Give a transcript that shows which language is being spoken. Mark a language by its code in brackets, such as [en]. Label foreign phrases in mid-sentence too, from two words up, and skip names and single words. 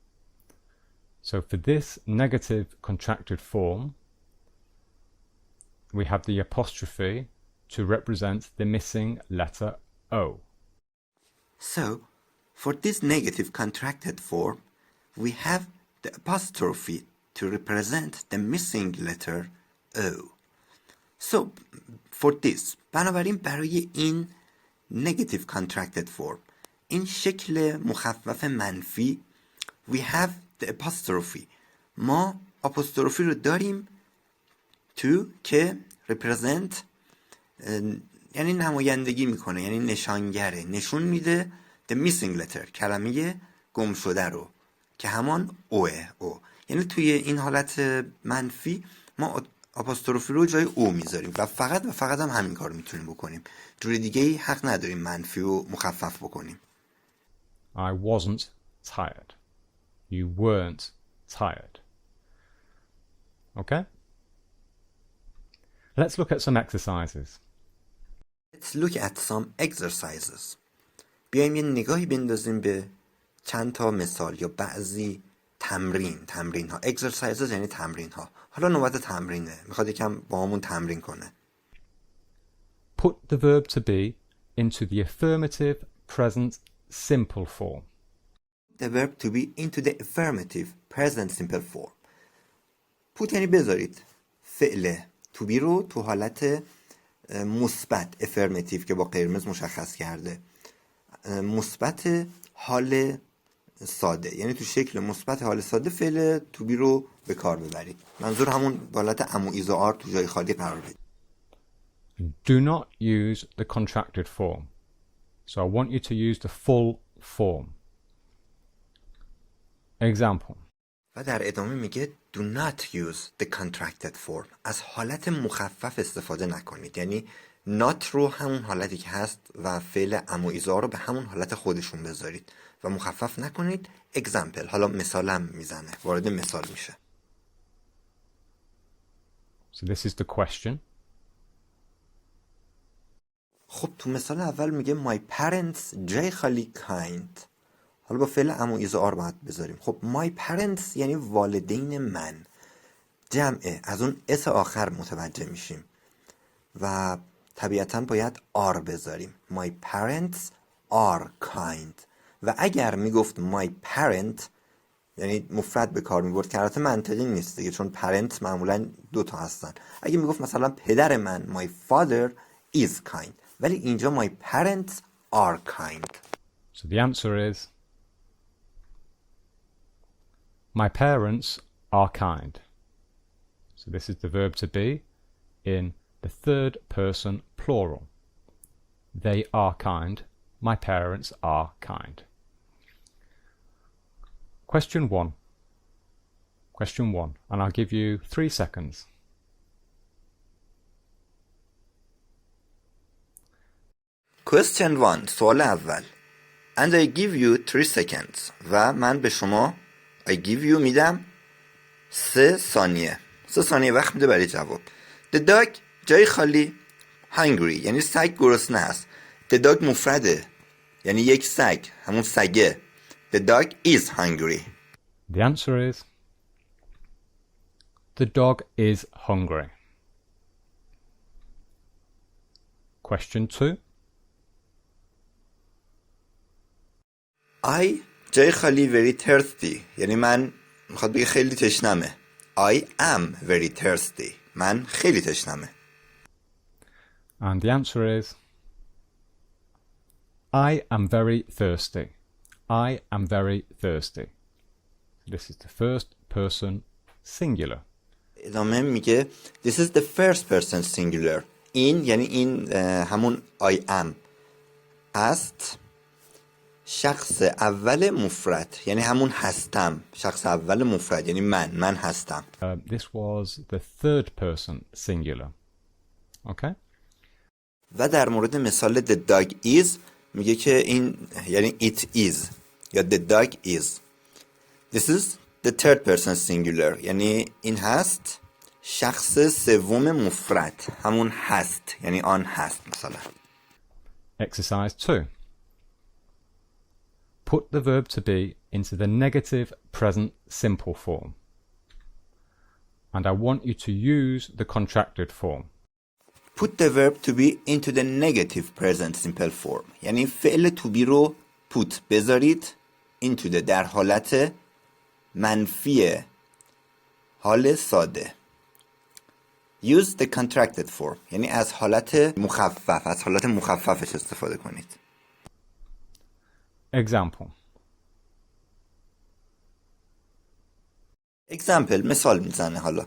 [en] So for this negative contracted form, we have the apostrophe to represent the missing letter O. So, for this negative contracted form, we have the apostrophe to represent the missing letter O. So, for this, [fa] بنابراین برای این [en] negative contracted form. [fa] این شکل مخفف منفی [en] we have the apostrophe. [fa] ما آپوستروفی رو داریم to که represent یعنی نمایندگی میکنه، یعنی نشانگره، نشون میده [en] the missing letter [fa] کلمه گم شده رو که همان اوه او. یعنی توی این حالت منفی ما آپوستروفی رو جای او میذاریم و فقط هم همین کار میتونیم بکنیم. جوری دیگه ای حق نداریم منفی رو مخفف بکنیم. [en] I wasn't tired. You weren't tired. Okay? Let's look at some exercises. Let's look at some exercises. [fa] بیایم یه نگاهی بندازیم به چند تا مثال یا بعضی تمرین ها. exercises یعنی تمرین ها. حالا نوبت تمرینه. میخواد یکم با همون تمرین کنه. [en] Put the verb to be into the affirmative present simple form. The verb to be into the affirmative present simple form. [fa] put یعنی بذارید. فعل [en] to be [fa] رو تو حالت مثبت affirmative که با قرمز مشخص کرده. مثبت حال ساده، یعنی تو شکل مثبت حال ساده فعل [en] to be [fa] رو به کار ببرید. منظور همون حالت ام و ایز و آر تو جای خالی قرار بدید. [en] Do not use the contracted form. So I want you to use the full form. Example. [fa] و در ادامه میگه [en] do not use the contracted form. [fa] از حالت مخفف استفاده نکنید. یعنی not رو همون حالتی که هست و فعل ام و ایزا رو به همون حالت خودشون بذارید و مخفف نکنید. example. حالا مثالم میزنه. وارد مثال میشه. [en] So this is the question. [fa] خب تو مثال اول میگه [en] my parents [fa] جای خالی kind. حالا با فعل ام و ایز آر باید بذاریم. خب [en] my parents [fa] یعنی والدین من. جمعه. از اون اس آخر متوجه میشیم و طبیعتاً باید آر بذاریم. [en] My parents are kind. [fa] و اگر میگفت [en] my parent [fa] یعنی مفرد به کار میبرد که البته منطقی نیست دیگه، چون parent معمولاً 2 تا هستن. اگه میگفت مثلا پدر من [en] my father is kind، [fa] ولی اینجا [en] my parents are kind. So the answer is my parents are kind. So this is the verb to be in the third person plural. They are kind. My parents are kind. Question one, and I'll give you 3 seconds. Question 1. [fa] سوال اول. [en] And I give you 3 seconds. [fa] و من به شما [en] I give you [fa] میدم 3 ثانیه. 3 ثانیه وقت میده برای جواب. [en] The dog [fa] جای خالی hungry یعنی سگ گرسنه است. [en] The dog [fa] مفرده یعنی یک سگ، همون سگه. [en] The dog is hungry. The answer is the dog is hungry. Question 2. [fa] I جای خالی [en] very thirsty [fa] یعنی من میخواد بگه خیلی تشنمه. [en] I am very thirsty. [fa] من خیلی تشنمه. [en] And the answer is I am very thirsty. I am very thirsty. This is the first person singular. [fa] ادامه میگه [en] This is the first person singular. [fa] این یعنی این همون [en] I am [fa] است. شخص اول مفرد یعنی همون هستم. شخص اول مفرد یعنی من هستم. [en] This was the third person singular. Okay? [fa] و در مورد مثال [en] the dog is [fa] میگه که این یعنی [en] it is [fa] یا [en] the dog is. This is the third person singular [fa] یعنی این هست. شخص سوم مفرد همون هست یعنی آن هست. مثلا [en] Exercise 2. Put the verb to be into the negative present simple form. And I want you to use the contracted form. Put the verb to be into the negative present simple form. [fa] یعنی فعل [en] to be [fa] رو put بذارید [en] into the [fa] در حالت منفی حال ساده. [en] Use the contracted form. [fa] یعنی از حالت مخفف، از حالت مخففش استفاده کنید. [en] Example. [fa] example مثال میزنه حالا.